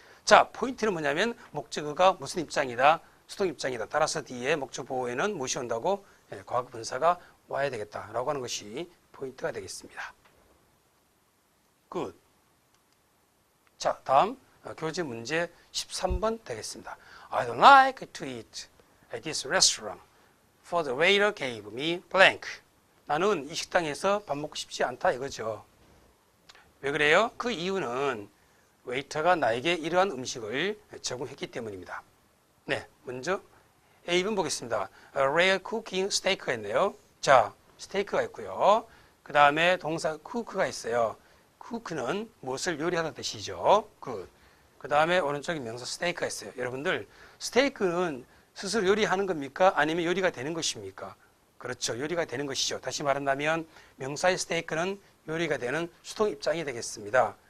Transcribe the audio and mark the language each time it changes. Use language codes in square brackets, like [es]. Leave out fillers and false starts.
[ko] 자, 포인트는 뭐냐면 목적어가 무슨 입장이다? 수동 입장이다. 따라서 뒤에 목적 보호에는 무엇이 온다고? 과거 분사가 와야 되겠다라고 하는 것이 포인트가 되겠습니다. 굿. 자, 다음 교재 문제 13번 되겠습니다. [en] I don't like to eat at this restaurant, for the waiter gave me blank. [ko] 나는 이 식당에서 밥 먹고 싶지 않다 이거죠. 왜 그래요? 그 이유는 웨이터가 나에게 이러한 음식을 제공했기 때문입니다. 네, 먼저 A번 보겠습니다. [en] rare cooking steak [ko] 가 있네요. 자, 스테이크가 있고요. 그 다음에 동사 cook가 있어요. cook는 무엇을 요리하다 뜻이죠. 그 다음에 오른쪽에 명사 스테이크가 있어요. 여러분들 스테이크는 스스로 요리하는 겁니까? 아니면 요리가 되는 것입니까? 그렇죠. 요리가 되는 것이죠. 다시 말한다면 명사의 스테이크는 요리가 되는 수동 입장이 되겠습니다.